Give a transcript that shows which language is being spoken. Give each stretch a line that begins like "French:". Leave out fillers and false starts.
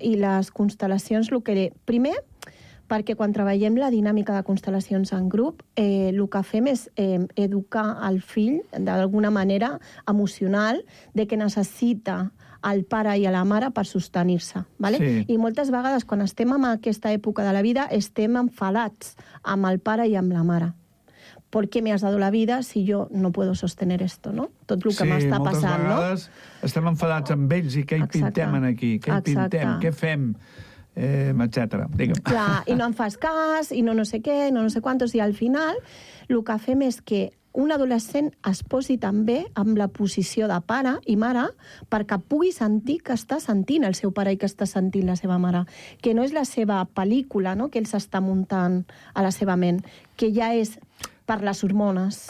Catalan: I les constel·lacions, primer, perquè quan treballem la dinàmica de constel·lacions en grup, el que fem és educar el fill d'alguna manera emocional de que necessita el pare i la mare per sostenir-se. ¿Vale? Sí. I moltes vegades, quan estem en aquesta època de la vida, estem enfadats amb el pare i amb la mare.
Spanish: ¿Por qué me has dado la vida si yo no puedo sostener esto, no?
Catalan: Tot el que sí, m'està passant, no? Estem enfadats amb ells i què hi pintem aquí? Què hi pintem? Què fem? Etcètera, digue'm. Clar, i no em fas cas, i no sé quantos, i al final el que fem és que un adolescent es posi també amb la posició de pare i mare perquè pugui sentir que està sentint el seu pare i que està sentint la seva mare, que no és la seva pel·lícula, no?, que ell s'està muntant a la seva ment, que ja és per les hormones